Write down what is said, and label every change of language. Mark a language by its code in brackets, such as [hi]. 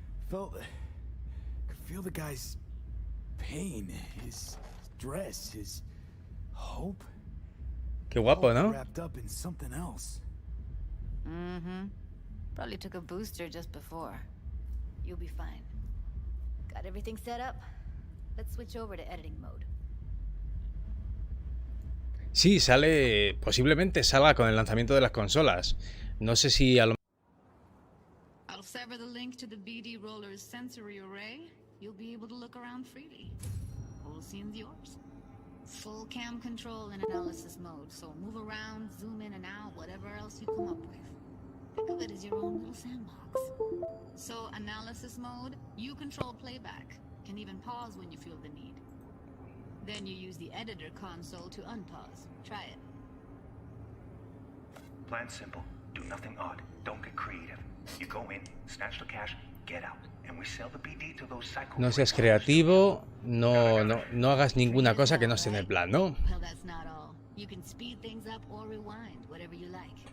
[en] Could feel the guy's pain, his stress, his hope. [es] Qué guapo, ¿no? [en] Wrapped up in something else. Mm-hmm. Probably took a booster just before. You'll be fine. Got everything set up? Let's switch over to editing mode. [es] Sí, sale, posiblemente salga con el lanzamiento de las consolas. No sé si a lo [en] I'll sever the link to the BD Roller's sensory array. You'll be able to look around freely. Whole scene's yours. Full cam control in analysis mode, so move around, zoom in and out, whatever else you come up with. Think of it as your own little sandbox. So, analysis mode, you control playback. Can even pause when you feel the need. Then you use the editor console to unpause. Try it. Plan simple. Do nothing odd. Don't get creative. You go in, snatch the cash, get out, and we sell the BD to those psycho. [es] No seas creativo, no hagas ninguna cosa que no esté en el plan, ¿no? [en] Well, that's not all. You can speed things up or rewind, whatever you like.